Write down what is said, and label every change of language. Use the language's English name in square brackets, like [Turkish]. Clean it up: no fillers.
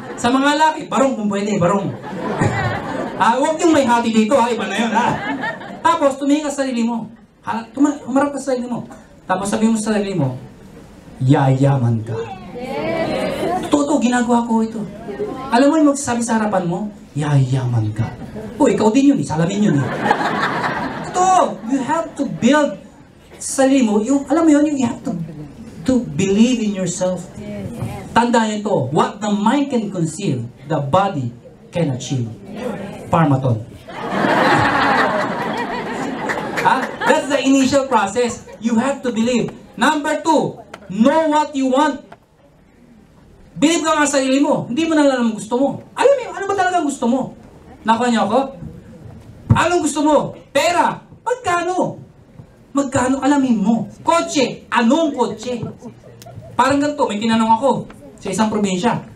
[Filipino] Sa mga laki, barong kung pwede, barong. Huwag yung may hati dito, ha? Iba na yun, ha? Tapos, tumingin ka sa sarili mo. Humarap ka sa sarili mo. Tapos sabihin mo sa sarili mo, yayaman ka. Totoo, ginagawa ko ito. Alam mo yung magsasabi sa harapan mo, yayaman ka. Ikaw din yun, salamin yun. [English] Totoo, you have to build [Filipino] sa sarili mo, alam mo yun, [English] you have to believe in yourself. [Filipino] Tandaan ito, [English] what the mind can conceive, the body can achieve. Parmaton. That's the initial process. You have to believe. Number 2, know what you want. [Filipino] Believe ka nga sa sarili mo. Hindi mo na alam gusto mo. Alam mo, ano ba talaga gusto mo? Nakuha niyo ako? Anong gusto mo? Pera. Magkano? Magkano alamin mo? Kotse. Anong kotse? Parang ganito, may tinanong ako sa isang probinsya.